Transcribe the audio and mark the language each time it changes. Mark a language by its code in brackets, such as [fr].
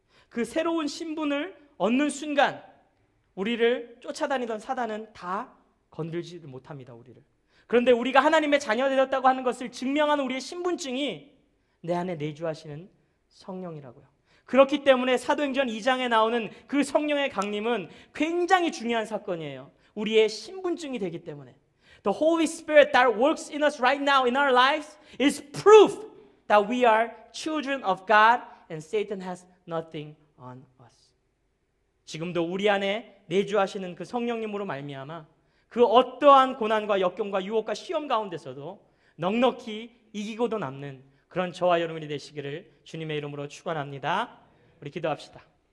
[ko] 그 새로운 신분을 얻는 순간 우리를 쫓아다니던 사단은 다 건들지 못합니다. 우리를. 그런데 우리가 하나님의 자녀 되었다고 하는 것을 증명하는 우리의 신분증이 내 안에 내주하시는 성령이라고요. 그렇기 때문에 사도행전 2장에 나오는 그 성령의 강림은 굉장히 중요한 사건이에요. 우리의 신분증이 되기 때문에. [en] The Holy Spirit that works in us right now in our lives is proof that we are children of God and Satan has nothing on us. [ko] 지금도 우리 안에 내주하시는 그 성령님으로 말미암아 그 어떠한 고난과 역경과 유혹과 시험 가운데서도 넉넉히 이기고도 남는 그런 저와 여러분이 되시기를 주님의 이름으로 축원합니다. 우리 기도합시다.